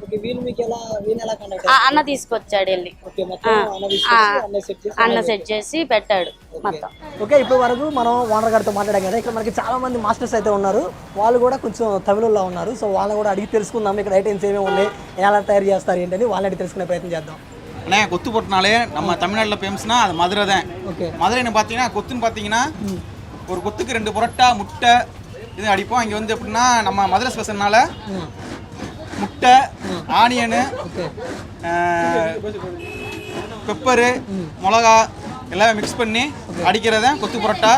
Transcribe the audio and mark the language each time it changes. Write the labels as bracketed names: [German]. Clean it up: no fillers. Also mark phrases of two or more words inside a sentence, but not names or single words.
[Telugu] అన్న తీసుకొచ్చాడు వెళ్ళి, అన్న సెట్ చేసి పెట్టాడు మొత్తం. ఓకే, ఇప్పుడు వరకు మనం ఓనర్ గారితో మాట్లాడాం కదా. ఇక్కడ మనకి చాలా మంది మాస్టర్స్ అయితే ఉన్నారు, వాళ్ళు కూడా కొంచెం తమిళలో ఉన్నారు. సో వాళ్ళని కూడా అడిగి తెలుసుకుందాం ఇక్కడ ఐటమ్స్ ఏమేమి ఉన్నాయి, ఎలా తయారు చేస్తారు ఏంటని వాళ్ళని అడిగి తెలుసుకునే ప్రయత్నం చేద్దాம். [Tamil] அண்ணே கொத்து போட்டனாலே நம்ம தமிழ்நாட்டில் ஃபேமஸ்னா அது மதுரை தான். மதுரைன்னு பார்த்தீங்கன்னா கொத்துன்னு பார்த்தீங்கன்னா ஒரு கொத்துக்கு 2 பரோட்டா, முட்டை இது அடிப்போம். இங்கே வந்து எப்படின்னா நம்ம மதுரை ஸ்பெஷல்னால முட்டை, ஆனியனு, பெப்பரு, மிளகா எல்லாமே மிக்ஸ் பண்ணி அடிக்கிறது தான் கொத்து பரோட்டா.